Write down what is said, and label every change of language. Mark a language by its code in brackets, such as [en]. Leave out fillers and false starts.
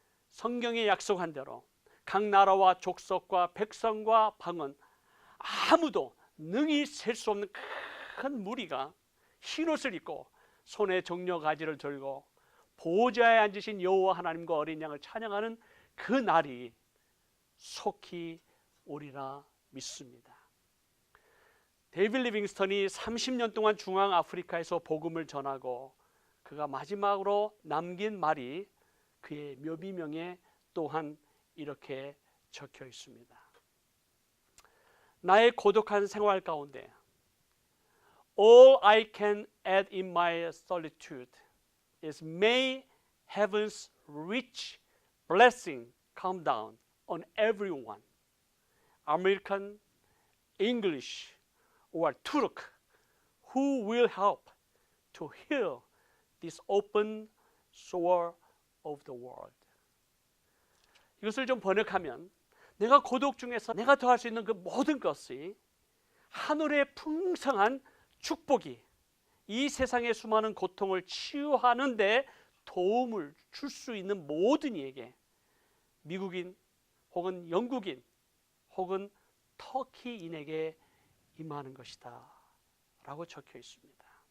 [ko] 성경에 약속한 대로 각 나라와 족속과 백성과 방언 아무도 능히 셀 수 없는 큰 무리가 흰옷을 입고 손에 정려 가지를 들고 보좌에 앉으신 여호와 하나님과 어린 양을 찬양하는 그 날이 속히 오리라 믿습니다. 데이빗 리빙스턴이 30년 동안 중앙 아프리카에서 복음을 전하고 그가 마지막으로 남긴 말이 그의 묘비명에 또한 이렇게 적혀 있습니다. 나의 고독한 생활 가운데 [en] All I can add in my solitude is may heaven's rich blessing come down on everyone, American, English, or Turk, who will help to heal this open sore of the world. [ko] 이것을 좀 번역하면 내가 고독 중에서 내가 더할 수 있는 그 모든 것이 하늘의 풍성한 축복이 이 세상의 수많은 고통을 치유하는 데 도움을 줄 수 있는 모든 이에게 미국인 혹은 영국인 혹은 터키인에게 임하는 것이다 라고 적혀 있습니다.